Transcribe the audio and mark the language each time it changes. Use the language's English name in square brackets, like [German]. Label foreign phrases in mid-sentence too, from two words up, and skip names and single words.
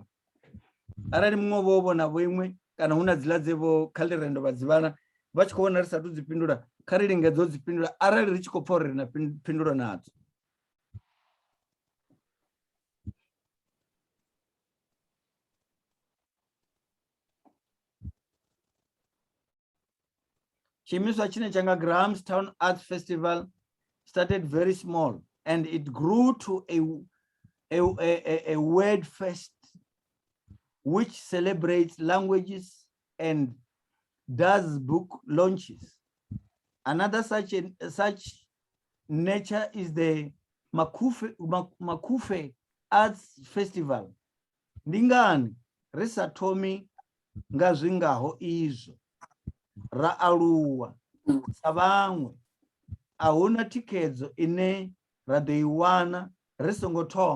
[Venda] Arali muṅwe vho vhona vho iṅwe kana hu na dziḽa dze vho Khalirendwe vha dzi vhana vha tshi khou vhona ri sathu dzi fhindula, kha ri lingedze u dzi fhindula arali ri tshi khou pfha uri ri na phindulo nadzo. Tshiimiswa tshine cha nga [English] Grahamstown Arts Festival started very small and it grew to a word fest which celebrates languages and does book launches. Another such nature is the Mukwevho Arts Festival. [Venda] Ndingani risa thomi nga zwingaho izwo, ra aluwa sa vhaṅwe, a huna thikhedzo ine ra ḓo i wana ri songo thoma.